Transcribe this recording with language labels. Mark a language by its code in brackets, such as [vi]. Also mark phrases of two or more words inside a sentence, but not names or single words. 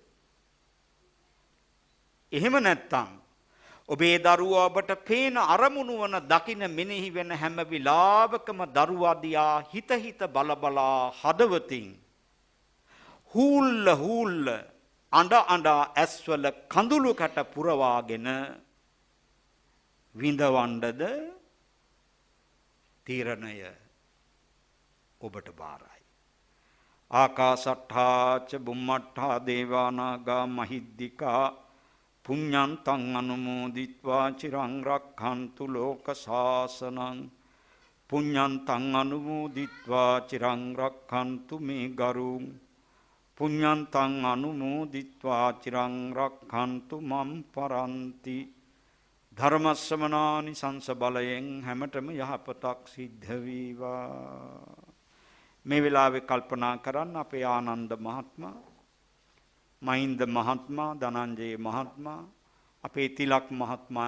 [si] එහෙම නැත්නම් ඔබේ දරුවා ඔබට පේන අරමුණු වන දකින මෙනෙහි වෙන හැම විලාවකම දරුවා දිහා හිත බලා හදවතින් හූල්ල අඬ ඇස්වල කඳුළු කැට පුරවාගෙන විඳවන්නද? තීරණය ඔබට බාරයි. [pi] ආකාසට්ඨා ච බුම්මට්ඨා දේවානාගා මහිද්దికා පුඤ්ඤන්තං අනුමෝදිත්වා චිරං රක්ඛන්තු ලෝක සාසනං පුඤ්ඤන්තං අනුමෝදිත්වා චිරං රක්ඛන්තු මේ ගරුං පුඤ්ඤන්තං අනුමෝදිත්වා චිරං රක්ඛන්තු මම් පරන්ති. [si] ධර්ම ශ්‍රවණානි සංස බලයෙන් හැමතෙම යහපතක් සිද්ධ වේවා. මේ වෙලාවේ කල්පනා කරන්න අපේ ආනන්ද මහත්මයා, මහින්ද මහත්මයා, ධනංජය මහත්මයා, අපේ තිලක් මහත්මයා